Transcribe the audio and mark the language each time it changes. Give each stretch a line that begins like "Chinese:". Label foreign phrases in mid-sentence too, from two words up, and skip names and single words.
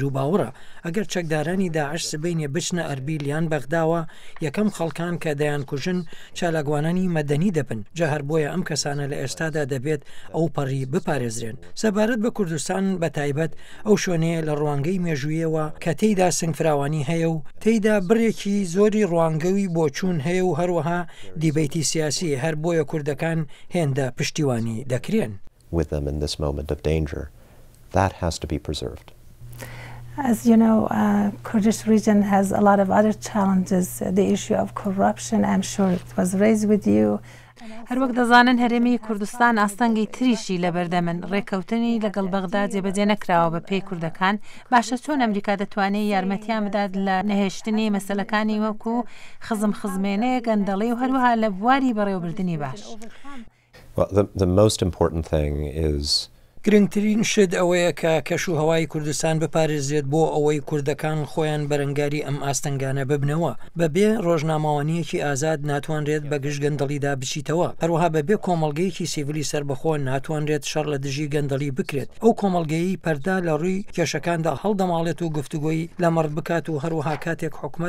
Central Kurdish: و باوەڕە ئەگەر چەکدارانی داعش سبەینێ بچنە ئەربیل یان بەغداوە یەکەم خەڵکان کە دەیان کوژن چالاگوانانی مەدەنی دەبن جا هەر بۆیە ئەم کەسانە لە ئێستادا دەبێت ئەو پەڕی بپارێزرێن سەبارەت بە کوردستان بە تایبەت ئەو شوێنەیە لە ڕوانگەی مێژوویەوە کە تێیدا سنگفراوانی هەیە و تێیدا بڕێکی زۆری ڕوانگەوی بۆچوون هەیە و هەروەها دیبەیتی سیاسی هەر بۆیە کوردەکان هێندە پشتیوانی دەکرێن.
English: With them in this moment of danger, that has to be preserved. As you know, Kurdish region has a lot of other challenges. The issue of corruption, I'm sure it was raised with you.
Central Kurdish: هەر وەک دەزانن هەرێمی کوردستان ئاستەنگی تریشی لە بەردەمن ڕێکەوتنی لەگەڵ بەغدا جێبەجێ نەکراوە بە پێی کوردەکان باشە چۆن ئەمریکا دەتوانێت یارمەتیان بدات لە نەهێشتنی مەسەلەکانی وەکو خزمێنەیە گەندەڵی و هەروەها لە بواری بەڕێوەبردننی باش.
English: Well, the most important thing is
Central Kurdish: گرنگترین شت ئەوەیە کە کەش و هەوای کوردستان بپارێزرێت بۆ ئەوەی کوردەکان خۆیان بەرەنگاری ئەم ئاستەنگانە ببنەوە بەبێ ڕۆژنامەوانیەکی ئازاد ناتوانرێت بە گشت گەندەڵیدا بچیتەوە هەروەها بەبێ کۆمەڵگەیەکی سیڤیلی سربەخۆ ناتوانرێت شەڕ لە دژی گەندەڵی بکرێت ئەو کۆمەڵگەیی پەردا لە ڕووی کێشەکاندا هەڵدەماڵێت و گفتوگۆی لە مەڕ بکات و هەروەها کاتێک حکومەت